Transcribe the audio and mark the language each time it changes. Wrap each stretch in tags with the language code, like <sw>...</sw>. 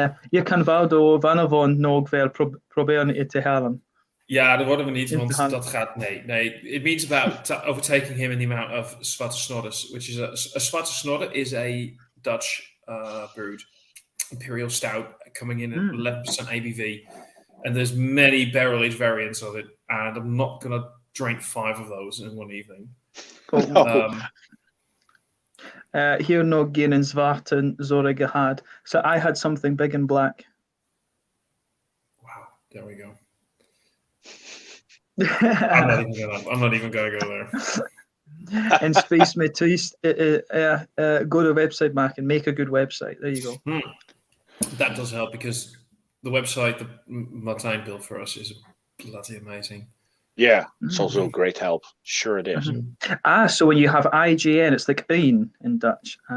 <nl>Je kan wel vanavond nog wel proberen te halen. Ja, dat worden we niet, want dat gaat... Nee.</nl> <en>It means about overtaking him in the amount of zwarte snodders, which is a zwarte snodder is a Dutch brewed imperial stout coming in at 11% ABV. And there's many barrel-aged variants of it, and I'm not going to drink 5 of those in one evening. No.</en> <nl>Hier nog geen zwarte zorgen gehad.</nl> <en>So I had something big and black. Wow, there we go. I'm not even gonna go there. In space met twist, go to a website, Mark, and make a good website. There you go. That does help because the website that Martijn built for us is bloody amazing. Yeah, it's also a great help. Sure it is. So when you have IGN, it's like een in Dutch.</en>